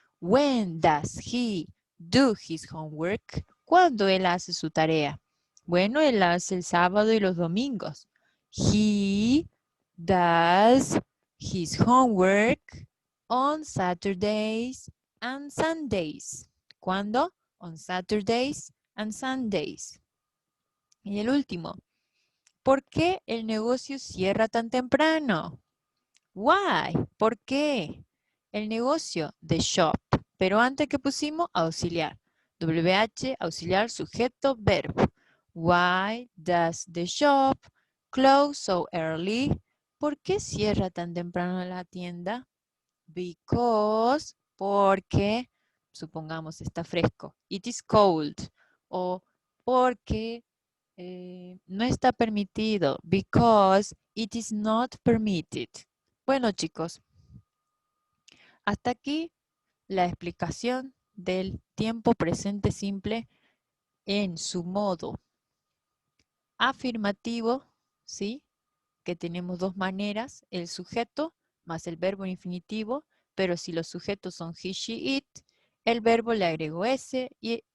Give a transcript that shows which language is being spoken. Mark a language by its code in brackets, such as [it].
[en] When does he do his homework? [es] ¿Cuándo él hace su tarea? Bueno, él hace el sábado y los domingos. [en] He does his homework on Saturdays and Sundays. ¿Cuándo? On Saturdays and Sundays. [es] Y el último, ¿por qué el negocio cierra tan temprano? Why? ¿Por qué? El negocio, the shop. Pero antes que pusimos, auxiliar. WH, auxiliar, sujeto, verbo. [en] Why does the shop close so early? [es] ¿Por qué cierra tan temprano la tienda? Because, porque, supongamos, está fresco. [en] It is cold. [es] O porque no está permitido. [en] Because it is not permitted. [es] Bueno, chicos, hasta aquí la explicación del tiempo presente simple en su modo afirmativo, ¿sí? Que tenemos dos maneras, el sujeto más el verbo infinitivo, pero si los sujetos son he, she, it, el verbo le agregó s y